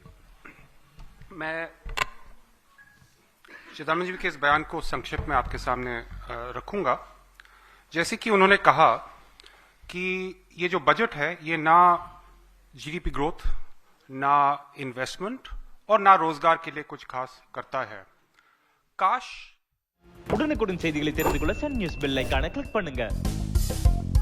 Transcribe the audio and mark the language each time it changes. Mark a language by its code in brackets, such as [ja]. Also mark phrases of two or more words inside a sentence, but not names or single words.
[hi] मैं चिदम्बरम जी के इस बयान को संक्षिप्त में आपके सामने रखूंगा। जैसे कि उन्होंने कहा कि ये जो बजट है ये ना [en] GDP growth, [hi] ना इन्वेस्टमेंट और ना रोजगार के लिए कुछ खास करता है। काश [ta] உடனுக்குடன் செய்திகளை தெரிந்து கொள்ள சன் நியூஸ் பெல் ஐகானை கிளிக் பண்ணுங்க।